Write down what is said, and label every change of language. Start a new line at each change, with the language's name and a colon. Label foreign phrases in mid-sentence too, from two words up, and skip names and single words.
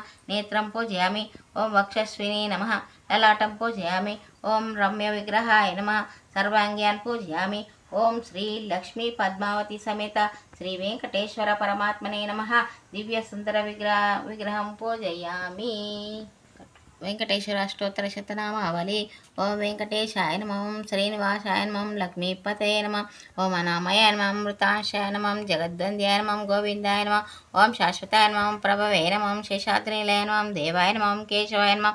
Sanskrit: नेत्रं पूजयामि। ओम वक्षस्विनी नमः। ललाटं पूजयामि। ओम रम्यविग्रहाय नमः। सर्वाङ्ग्यान् पूजयामि। ओम श्री लक्ष्मी पद्मावती समेत श्री वेंकटेश्वर परमात्मने नमः। दिव्य सुंदर विग्रहं पूजयामि। వెంకటేశ్వర అష్టోత్తర శతనామావళి. ఓం వెంకటేశాయ నమః. ఓం శ్రీనివాసాయ నమః. లక్ష్మీపతయే నమః. ఓం అనామయ నమః. మృతాశాయ నమః. జగద్వంద్యాయ నమః. గోవిందాయ నమః. ఓం శాశ్వతాయ నమః. ప్రభవే నమః. శేషాద్రినిలయ నమః. దేవాయ నమః. కేశవాయ నమః.